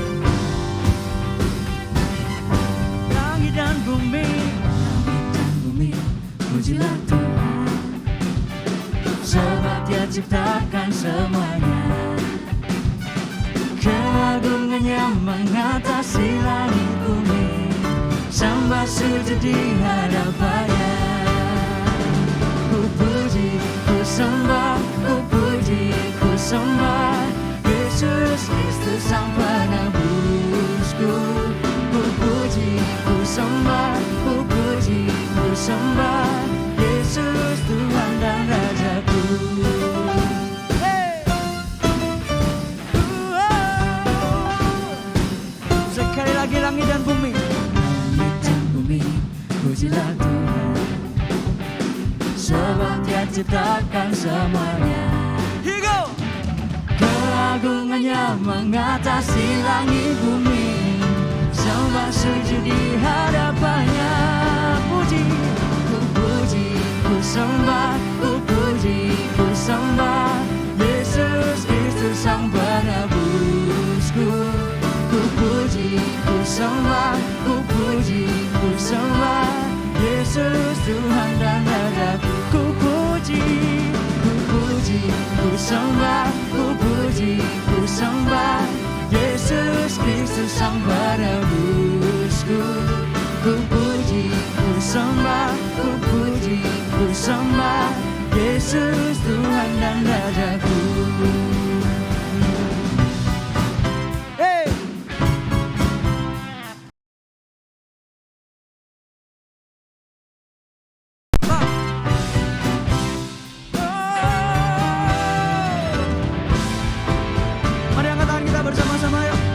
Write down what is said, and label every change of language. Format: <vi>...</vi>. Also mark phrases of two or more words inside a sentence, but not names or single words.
<id>Langit dan bumi pujilah Tuhan, sebab Dia ciptakan semuanya. Keagungannya mengatasi langit bumi, sembah sujud di hadapannya. Ku puji, ku sembah, ku puji, ku sembah Yesus Kristus Sang Penebusku. Ku puji, ku sembah, ku puji, ku sembah Yesus Tuhan dan Rajaku. Sekali lagi langit dan bumi. Langit dan bumi pujilah Tuhan, sebab Dia ciptakan semuanya.</id> <en>Here you go.</en> <id>Keagungannya mengatasi langit bumi, sembah sujud di hadapannya. Puji, ku puji, ku sembah, ku puji, ku sembah Yesus Kristus Sang Penebusku. Ku puji, ku sembah, ku puji, ku sembah Yesus Tuhan dan Rajaku. Ku puji, ku puji, ku sembah, ku puji, ku sembah Yesus Kristus Sang Penebusku. Ku puji, ku sembah, ku puji, ku sembah Yesus Tuhan dan Rajaku. Hey! Mari angkat tangan kita bersama-sama yuk.</id>